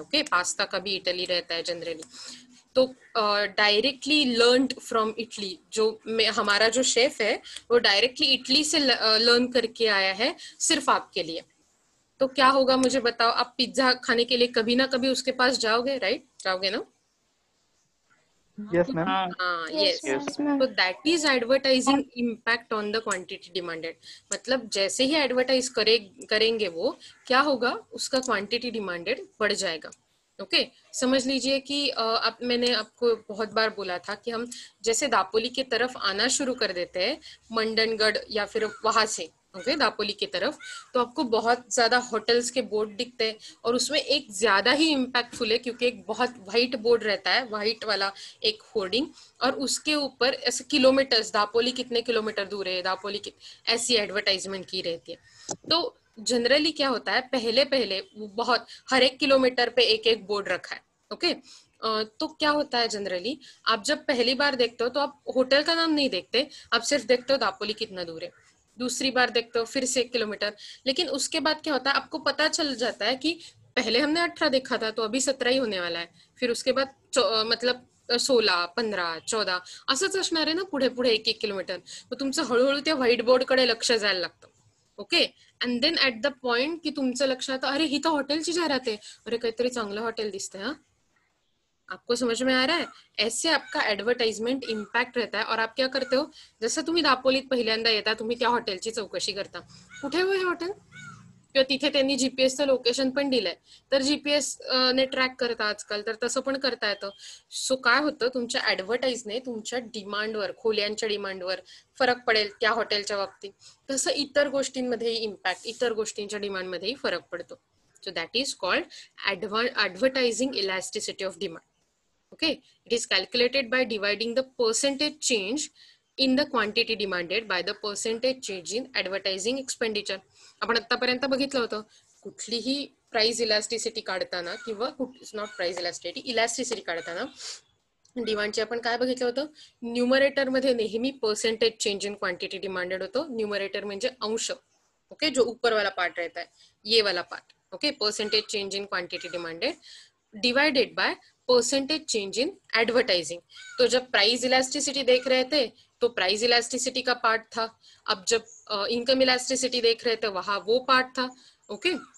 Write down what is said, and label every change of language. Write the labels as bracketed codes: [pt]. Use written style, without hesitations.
[hi] Okay pasta का भी Italy रहता है जनरली. तो डायरेक्टली [en] learn from Italy, [hi] जो हमारा जो शेफ है वो डायरेक्टली इटली से लर्न करके आया है सिर्फ आपके लिए. तो क्या होगा मुझे बताओ? आप पिज्जा खाने के लिए कभी ना कभी उसके पास जाओगे, राइट? जाओगे ना? [en] Yes ma'am. Yes. So that is advertising impact on the quantity demanded. [hi] मतलब जैसे ही एडवर्टाइज करेंगे वो क्या होगा, उसका क्वांटिटी डिमांडेड बढ़ जाएगा. ओके समझ लीजिए कि मैंने आपको बहुत बार बोला था कि हम जैसे दापोली की तरफ आना शुरू कर देते हैं मंडनगढ़ या फिर वहां से ओके दापोली की तरफ, तो आपको बहुत ज्यादा होटल्स के बोर्ड दिखते हैं और उसमें एक ज्यादा ही इम्पैक्टफुल है क्योंकि एक बहुत व्हाइट बोर्ड रहता है, व्हाइट वाला एक होर्डिंग, और उसके ऊपर ऐसे किलोमीटर्स, दापोली कितने किलोमीटर दूर है, दापोली ऐसी एडवर्टाइजमेंट की रहती है. तो जनरली क्या होता है, पहले बहुत हर एक किलोमीटर पे एक एक बोर्ड रखा है. ओके तो क्या होता है जनरली, आप जब पहली बार देखते हो तो आप होटल का नाम नहीं देखते, आप सिर्फ देखते हो दापोली कितना दूर है. दूसरी बार देखते हो फिर से 1 किलोमीटर. लेकिन उसके बाद क्या होता है, आपको पता चल जाता है कि पहले हमने 18 देखा था तो अभी 17 ही होने वाला है, फिर उसके बाद मतलब 16, 15, 14 [mr] असंच असणार आहे ना पुढे पुढे [hi] 1-1 किलोमीटर. [mr] मग तुमचं हळूहळू त्या व्हाईट बोर्ड कडे लक्ष जायला लागतं. [en] okay and then at the point की [mr] तुमचं लक्ष येतं, अरे ही तर हॉटेलची जाहिरात आहे, अरे काहीतरी चांगलं हॉटेल दिसतंय. [hi] हा आपको समझ में आ रहा है? ऐसे आपका एडवर्टाइजमेंट इम्पॅक्ट रहता है. और आप क्या करते हो, [mr] जसं तुम्ही दापोलीत पहिल्यांदा येता तुम्ही त्या हॉटेलची चौकशी करता, कुठे हो हे हॉटेल, किंवा तिथे त्यांनी जीपीएसचं लोकेशन पण दिलंय, तर जीपीएस ने ट्रॅक करता आजकाल, तर तसं पण करता येतं. सो काय होतं, तुमच्या ऍडव्हर्टाइजने तुमच्या डिमांडवर, खोल्यांच्या डिमांडवर फरक पडेल त्या हॉटेलच्या बाबतीत. तसं इतर गोष्टींमध्येही इम्पॅक्ट, इतर गोष्टींच्या डिमांडमध्येही फरक पडतो. [en] So that is called advertising elasticity of demand. Okay, it is calculated by dividing the percentage change in the quantity demanded by the percentage change in advertising expenditure. [mr] आपण आतापर्यंत बघितलं होतं, कुठलीही प्राइस इलास्टिसिटी काढताना किंवा नॉट प्राइस इलास्टिसिटी काढताना डिमांडचे आपण काय बघितलं होतं, न्यूमरेटर मध्ये नेहमी percentage change in quantity demanded होतं. न्यूमरेटर म्हणजे अंश, [hi] ओके, जो ऊपर वाला पार्ट रहता है, ये वाला part, okay, [en] Percentage change in quantity demanded divided by percentage change in advertising. [hi] तो जब प्राइस इलास्टिसिटी देख रहे थे तो प्राइस इलास्टिसिटी का पार्ट था, अब जब इनकम इलास्टिसिटी देख रहे थे वहां वो पार्ट था, ओके.